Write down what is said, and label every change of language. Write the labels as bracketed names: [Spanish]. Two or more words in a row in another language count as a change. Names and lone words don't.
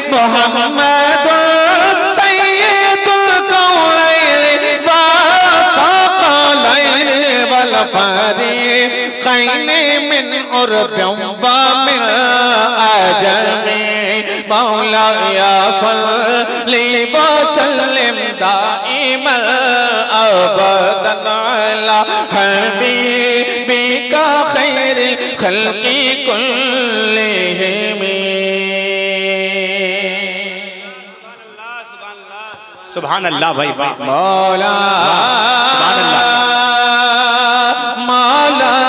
[Arabic] محمد سيد الكونين والثقلين والفريقين من عرب ومن عجم. مولاي صل وسلم دائما أبدا على حبيبك خير الخلق كلهم. سبحان الله [Urdu] بھائی بھائی. [Arabic] मौला سبحان الله. मौला